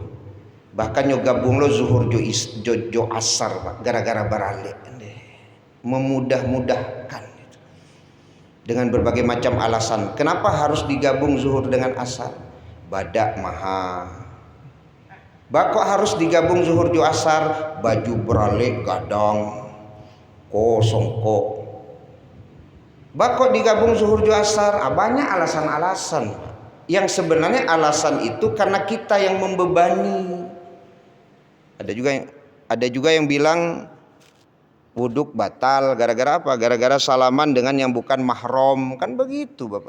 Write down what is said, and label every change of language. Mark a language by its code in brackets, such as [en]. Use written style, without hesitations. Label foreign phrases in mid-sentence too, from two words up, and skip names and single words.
[min] Bahkan gabung lo zuhur jo asar Pak, gara-gara barale. [id] Memudah-mudahkan dengan berbagai macam alasan. Kenapa harus digabung zuhur dengan asar? [min] Badak mahal. Bakok harus digabung zuhur jo asar, baju beralek gadang kosong kok. Bakok digabung zuhur jo asar, [id] banyak alasan-alasan. Yang sebenarnya alasan itu karena kita yang membebani. Ada juga yang bilang wuduk batal gara-gara apa? Gara-gara salaman dengan yang bukan mahram, kan begitu Bapak.